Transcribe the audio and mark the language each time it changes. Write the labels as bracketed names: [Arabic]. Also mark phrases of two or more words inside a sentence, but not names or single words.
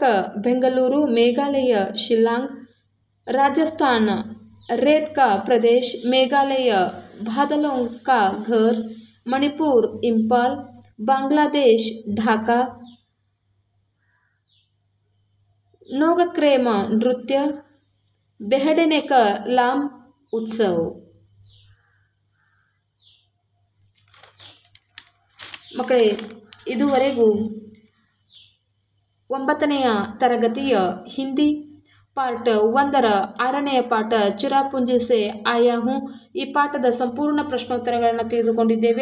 [Hindi] बेंगलुरु, मेघालय शिलांग, राजस्थान रेत का प्रदेश, मेघालय बादलों का घर, मणिपुर इंपाल, बांग्लादेश ढाका, नोगक्रेम नृत्य, बेहडनेकलाम उत्सव। [Kannada] ಮಕ್ಕಳೇ, ಇದುವರೆಗೂ 9ನೇ ತರಗತಿಯ ಹಿಂದಿ ಪಾರ್ಟ್ 1ರ 6ನೇ ಪಾಠ ಚಿರಾಪುಂಜಿ ಸೆ ಆಯಾ ಹೂಂ ಈ ಪಾಠದ ಸಂಪೂರ್ಣ ಪ್ರಶ್ನೋತ್ತರಗಳನ್ನು ತಿಳಿದುಕೊಂಡಿದ್ದೇವೆ।